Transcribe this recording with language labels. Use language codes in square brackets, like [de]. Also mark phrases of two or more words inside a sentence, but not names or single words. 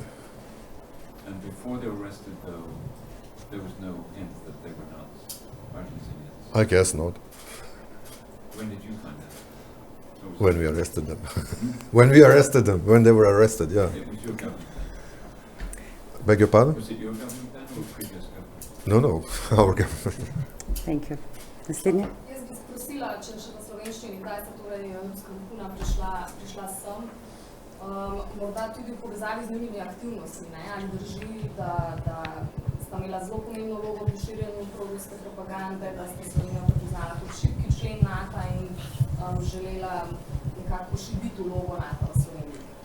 [en] And before they were arrested, though, there was no hint that they were not Argentinians. I guess not. When did you find out? So was When we arrested them. When they were arrested, yeah. it was your government then? Beg your pardon? Was it your government then, or previous government? No, our government. Thank you. [sl] Naslednje. Jaz bi sprosila, če še v slovenščini, kdaj sta torej ruska vohuna prišla sem. Morda tudi v povezavi z njimi aktivnostmi, ne? Ali drži, da sta imela zelo pomembno vlogo pri širjenju proruske propagande, da sta Slovenijo prepoznala kot šibki člen NATO in želela nekako pošibiti vlogo NATO v Sloveniji?